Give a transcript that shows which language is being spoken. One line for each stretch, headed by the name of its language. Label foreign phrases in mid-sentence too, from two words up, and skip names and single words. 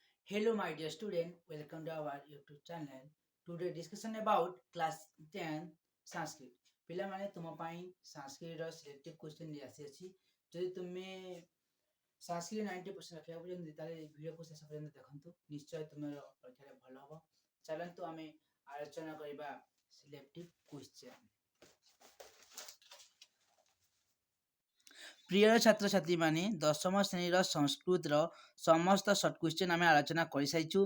English: Hello, my dear student. Welcome to our YouTube channel. Today discussion about class 10 Sanskrit.
Odia: ପିଲାମାନେ ତୁମ ପାଇଁ ସାଂସ୍କ୍ରିଟର
English: selective question
Odia: ନେଇ ଆସିଅଛି। ଯଦି ତୁମେ ସାଂସ୍କ୍ରିଟ 90% ରଖିବାକୁ ଚାହୁଁଛନ୍ତି ତାହେଲେ ଭିଡ଼ିଓକୁ ଶେଷ ପର୍ଯ୍ୟନ୍ତ ଦେଖନ୍ତୁ। ନିଶ୍ଚୟ ତୁମର ପରୀକ୍ଷାରେ ଭଲ ହେବ। ଚାଲନ୍ତୁ ଆମେ ଆଲୋଚନା କରିବା
English: selective question.
Odia: ପ୍ରିୟ ଛାତ୍ରଛାତ୍ରୀମାନେ ଦଶମ ଶ୍ରେଣୀର ସଂସ୍କୃତର ସମସ୍ତ
English: short question
Odia: ଆମେ ଆଲୋଚନା କରିସାରିଛୁ।